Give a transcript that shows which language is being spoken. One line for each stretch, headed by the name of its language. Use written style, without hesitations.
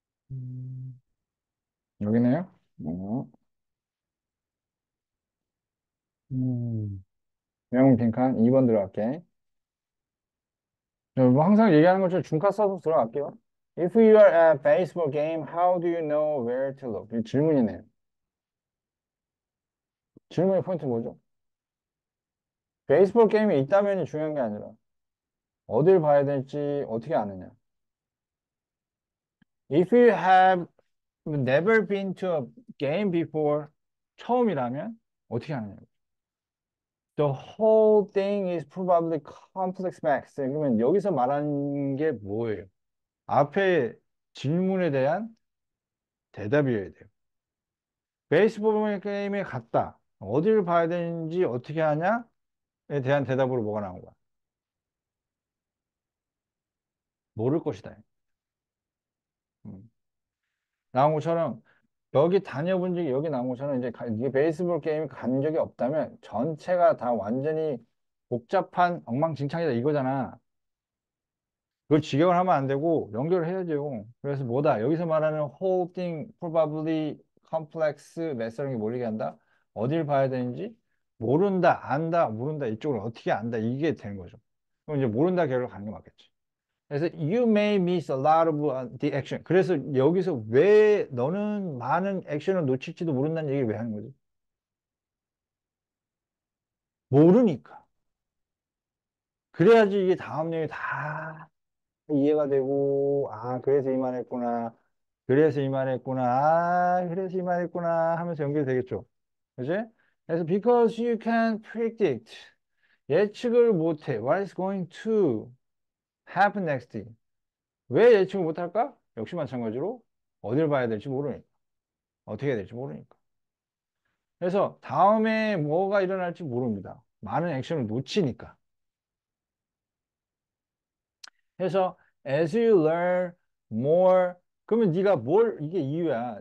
Korean: 음, 여기네요. 어, 영웅 빈칸 2번 들어갈게. 뭐 항상 얘기하는 것처럼 중카 써서 들어갈게요.
English: If you are at a baseball game, how do you know where to look?
Korean: 이 질문이네요. 질문의 포인트 뭐죠? 베이스볼 게임이 있다면이 중요한 게 아니라 어딜 봐야 될지 어떻게 아느냐.
English: If you have never been to a game before,
Korean: 처음이라면 어떻게 하느냐.
English: The whole thing is probably complex math.
Korean: 그러면 여기서 말하는 게 뭐예요? 앞에 질문에 대한 대답이어야 돼요. 베이스볼 게임에 갔다. 어디를 봐야 되는지 어떻게 하냐에 대한 대답으로 뭐가 나온 거야? 모를 것이다. 음. 나온 것처럼 여기 다녀본 적이 여기 나온 것처럼 이제 이게 베이스볼 게임 간 적이 없다면 전체가 다 완전히 복잡한 엉망진창이다 이거잖아. 그걸 직역을 하면 안 되고 연결을 해야죠. 그래서 뭐다? 여기서 말하는
English: whole thing, probably, complex, mess
Korean: 라는 게 몰리게 한다. 어딜 봐야 되는지 모른다, 안다, 모른다 이쪽을 어떻게 안다 이게 되는 거죠. 그럼 이제 모른다 결로 가는 게 맞겠지.
English: 그래서 you may miss a lot of the action.
Korean: 그래서 여기서 왜 너는 많은 액션을 놓칠지도 모른다는 얘기를 왜 하는 거지? 모르니까. 그래야지 이게 다음 내용이 다 이해가 되고, 아, 그래서 이 말 했구나. 그래서 이 말 했구나. 아, 그래서 이 말 했구나. 하면서 연결되겠죠. 그지?
English: 그래서 because you can predict.
Korean: 예측을 못해.
English: What is going to happen next?
Korean: 왜 예측을 못할까? 역시 마찬가지로 어딜 봐야 될지 모르니까. 어떻게 해야 될지 모르니까. 그래서 다음에 뭐가 일어날지 모릅니다. 많은 액션을 놓치니까. 그래서
English: as you learn more
Korean: 그러면 네가 뭘 이게 이유야.